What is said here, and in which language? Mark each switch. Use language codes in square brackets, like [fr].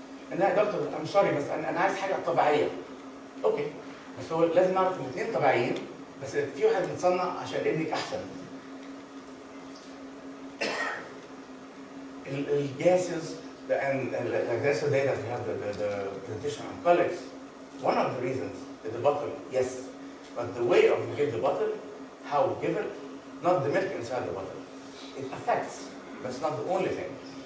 [en] And that, doctor, I'm sorry, [ar] بس أنا عايز حاجة طبيعية. Okay, بس هو لازم نعرف الاثنين طبيعيين، بس في واحد متصنع عشان ابنك أحسن. [en] The gases, and like yesterday that we have the presentation on colics, one of the reasons is the bottle, yes, but the way of you give the bottle, how we give it, not the milk inside the bottle. It affects, but it's not the only thing.